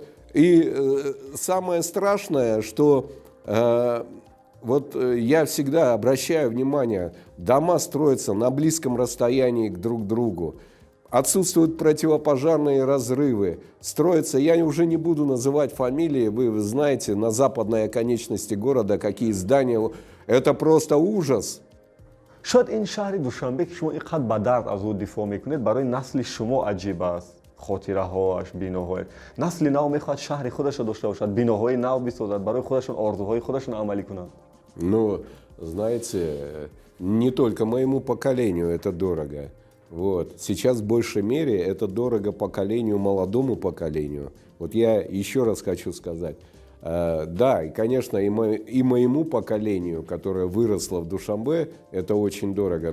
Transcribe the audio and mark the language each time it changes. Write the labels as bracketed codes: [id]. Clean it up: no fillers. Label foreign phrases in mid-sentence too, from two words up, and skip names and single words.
[ru] И самое страшное, что вот я всегда обращаю внимание, дома строятся на близком расстоянии друг к другу. Отсутствуют противопожарные разрывы, строятся, я уже не буду называть фамилии, вы знаете, на западной оконечности города какие здания, это просто ужас. [tg] شاید این شهر دوشنبه که شما اینقدر با درد از او دفاع میکنید برای نسل شما عجیب است. خاطره هاش، بیناهای نسل نو میخواد شهر خودش رو داشته باشد، بیناهای نو بسازد، برای خودشون آرزوهای خودشون عملی کنند. [ru] Ну, знаете, не только моему поколению это дорого. Вот. Сейчас в большей мере это дорого поколению, молодому поколению. Вот я еще раз хочу сказать. Да, и, конечно, и моему поколению, которое выросло в Душанбе, это очень дорого.